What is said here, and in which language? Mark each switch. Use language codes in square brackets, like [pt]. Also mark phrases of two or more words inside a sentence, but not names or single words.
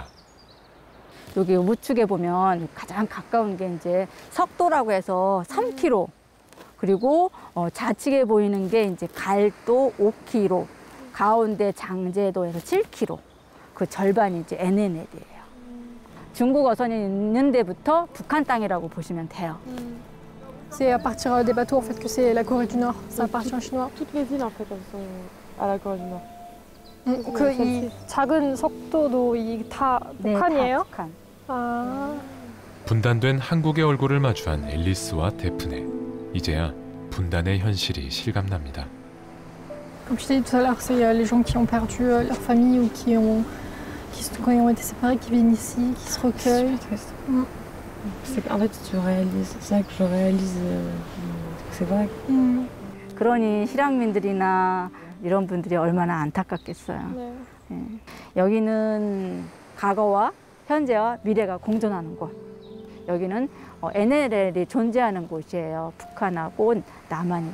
[ko] 여기 우측에 보면 가장 가까운 게 이제 석도라고 해서 3km. 그리고 좌측에 보이는 게 이제 갈도 5km. 가운데 장제도에서 7km. 그 절반이 이제 NLL이에요. 중국 어선이 있는 데부터 북한 땅이라고 보시면 돼요. [fr] C'est à partir des bateaux en fait que c'est la Corée du Nord. Ça appartient aux Chinois. Toutes les îles en fait, elles sont à la Corée du Nord. [ko] 그 이 작은 석도도 이 다 북한이에요? 다 북한. 아. 분단된 한국의 얼굴을 마주한 앨리스와 데프네. 이제야 분단의 현실이 실감납니다. [fr] Comme je t'ai dit tout à l'heure, c'est les gens qui ont perdu leur famille ou quand ils ont été séparés, qui viennent ici, qui se recueillent. C'est qu'en fait, tu réalises, c'est ça que je réalise, c'est vrai. [ko] 그러니 실향민들이나 이런 분들이 얼마나 안타깝겠어요. 네. 예. 여기는 과거와 현재와 미래가 공존하는 곳. 여기는 NLL이 존재하는 곳이에요. 북한하고 남한이.